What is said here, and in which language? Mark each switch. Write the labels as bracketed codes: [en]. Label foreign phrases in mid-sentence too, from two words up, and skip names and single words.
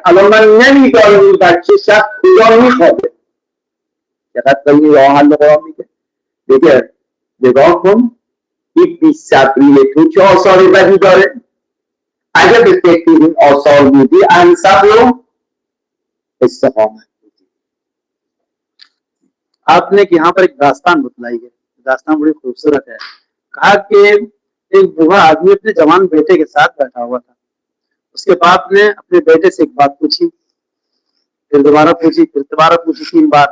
[fa] الان من نمیدانم این بچه شب کجا میخوابه. چقدر به این راه حل قرآن میگه نگاه کن این بی صبری تو چه آثاری بدی داره. اگر به فکر این آثار بودی اهل صبر و استقامت بودی. [ur] آپ نے یہاں پر ایک داستان بتلائی ہے، داستان بڑی خوبصورت ہے. کہا کہ ایک بوڑھا آدمی اپنے جوان بیٹے کے ساتھ بیٹھا ہوا تھا. اس کے باپ نے اپنے بیٹے سے ایک بات پوچھی، پھر دوبارہ پوچھی، پھر دوبارہ پوچھی، 3 بار.